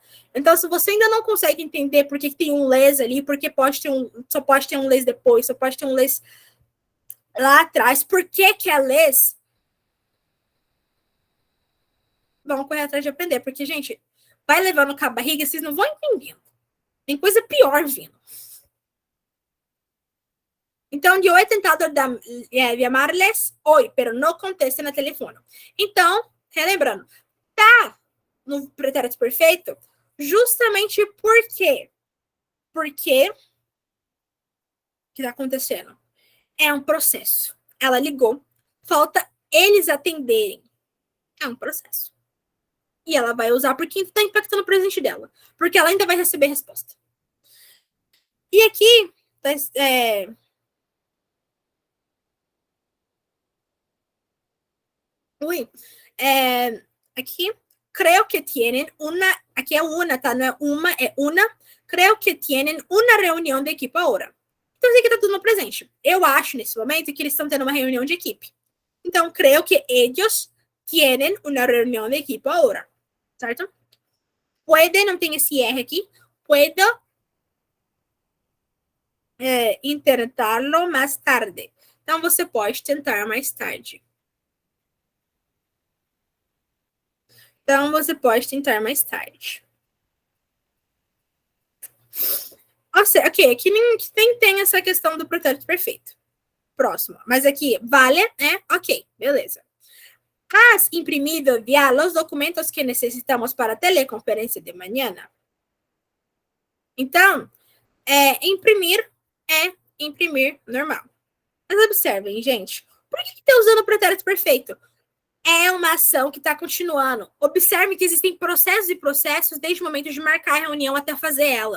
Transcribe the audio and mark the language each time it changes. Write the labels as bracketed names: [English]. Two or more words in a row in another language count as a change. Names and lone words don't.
[Portuguese] Então, se você ainda não consegue entender por que tem um les ali, porque só pode ter um les depois, só pode ter um les lá atrás, por que é les? Vamos correr atrás de aprender, porque, gente, vai levando com a barriga, vocês não vão entendendo. Tem coisa pior vindo. Então, eu [Spanish] he tentado chamarles hoy, pero no contesta [Portuguese] no telefone. Então, relembrando, tá no pretérito perfeito justamente por quê? Porque o que está acontecendo? É um processo. Ela ligou, falta eles atenderem. É um processo. E ela vai usar porque está impactando o presente dela. Porque ela ainda vai receber resposta. E aqui, [Spanish] aquí creo que tienen aquí é una, [Portuguese] tá? Não é uma, é una. [Spanish] Creo que tienen una [Portuguese] reunião de equipe agora. Então, isso aqui tá tudo no presente. Eu acho, nesse momento, que eles estão tendo uma reunião de equipe. Então, [Spanish] creo que ellos tienen una [Portuguese] reunião de equipe agora. Certo? Puede, não tem esse R aqui. [Spanish] Puedo intentarlo [Portuguese] mais tarde. Então, você pode tentar mais tarde. Então, você pode tentar mais tarde. Ok, aqui nem tem essa questão do pretérito perfeito. Próximo. Mas aqui, vale, né? Ok, beleza. [Spanish] Has imprimido ya los documentos que necesitamos para [Portuguese] a teleconferência de manhã? Então, imprimir normal. Mas observem, gente, por que está usando o pretérito perfeito? É uma ação que está continuando. Observe que existem processos e processos desde o momento de marcar a reunião até fazer ela.